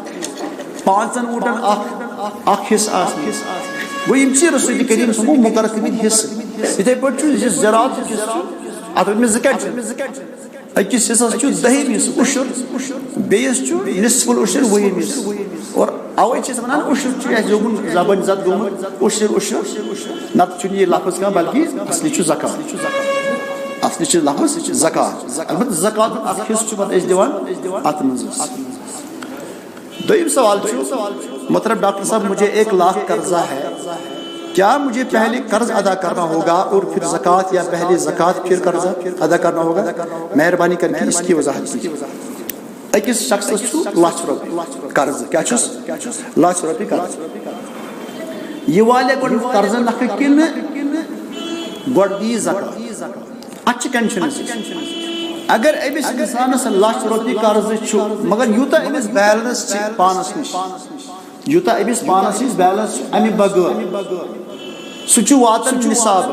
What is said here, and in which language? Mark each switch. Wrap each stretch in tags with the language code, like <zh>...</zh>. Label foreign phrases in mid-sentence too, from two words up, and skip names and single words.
<ks>5 اوٗنٹن اکھ حصہٕ آسان گوٚو یِم چھِ رسول کریم</ks> <ar>صلی اللہ علیہ وسلم</ar> <ks>مقرر کٔرمٕتۍ حصہٕ یِتھے پٲٹھۍ چھُ یُس زراعت اتھ ؤنۍ مےٚ زٕ کَٹہِ أکِس حصس چھُ دہم حصہٕ عشر بیٚیِس چھُ</ks> <ar>نصف العشر</ar> <ks>وُہِم حصہٕ اور اوے چھِ أسۍ ونان عشر چھُ اَسہِ جوگُن زبٲنۍ زد گوٚمُت عشر نتہٕ چھُنہٕ یہِ لفظ کانٛہہ بلکہِ اصلی چھُ زکوٰۃ اصلی چھُ لفظ زکوٰۃ البتہ زکوٰۃ اکھ حصہٕ چھُ پتہٕ أسۍ دِوان اتھ منٛز دویم سوال مطلب</ks> <ur>ڈاکٹر صاحب مجھے 1 لاکھ قرضہ ہے کیا مجھے پہلے قرض ادا کرنا ہوگا اور پھر زکوٰۃ یا پہلے زکوٰۃ پھر قرض ادا کرنا ہوگا مہربانی کر کے اس کی وضاحت کیجیے</ur> <ks>أکِس شخصس چھُ ₹1,00,000 قرض کیا چھُس ₹1,00,000 قرض یہ والے گۄڈٕ قرض نکھٕ کِنہٕ گۄڈٕ دی زکات اتھ چھِ ٹینشن اگر أمس إنسانس لچھ رۄپیہِ قرض چھُ مگر یوٗتاہ أمس بیلنس چھِ پانس نِش یوٗتاہ أمس پانس نِش بیلنس چھُ اَمہِ بغٲر سُہ چھُ واتان نِصابس</ks>